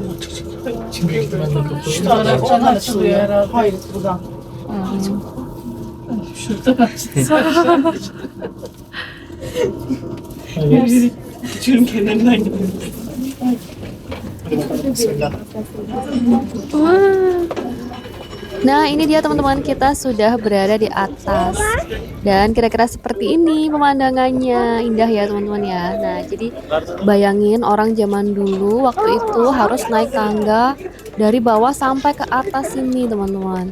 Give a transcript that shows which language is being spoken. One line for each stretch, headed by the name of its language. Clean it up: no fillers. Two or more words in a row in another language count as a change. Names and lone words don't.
Turkish: Şimdi ihtimalle kapalı. Şu taraftan açılıyor herhalde. Hayır buradan. Şuradan açılıyor. Hayır. Geçiyorum kenarından gidiyorum. Hadi bakalım. Bismillah.
Indonesian: Wah. Nah, ini dia teman-teman, kita sudah berada di atas. Dan kira-kira seperti ini pemandangannya. Indah ya teman-teman ya. Nah, jadi bayangin orang zaman dulu waktu itu harus naik tangga dari bawah sampai ke atas ini teman-teman.